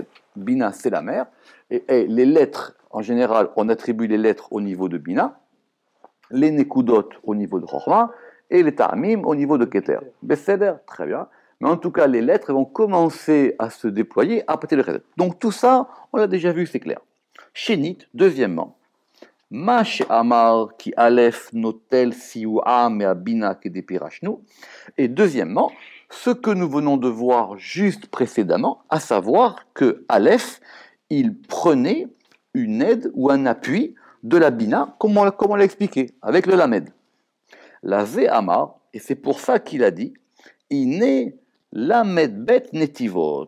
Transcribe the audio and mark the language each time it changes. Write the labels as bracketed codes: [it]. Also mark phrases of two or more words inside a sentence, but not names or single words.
[fr] Bina c'est la mère, et les lettres en général, on attribue les lettres au niveau de Bina, les Nekudot au niveau de Chochma, et les Ta'amim au niveau de Keter. Besséder, très bien. Mais en tout cas, les lettres vont commencer à se déployer à partir de Chesed. Donc tout ça, on l'a déjà vu, c'est clair. [he] Shénit, deuxièmement. מש״ה אמר כי אל״ף נוטל סיוע מהבינה כדפירשנו. [fr] Et deuxièmement, ce que nous venons de voir juste précédemment, à savoir que Aleph, il prenait une aide ou un appui de la Bina, comme on l'a expliqué, avec le Lamed. [he] לכן אמר, [fr] et c'est pour ça qu'il a dit, [he] הנה למ״ד בי״ת נתיבות.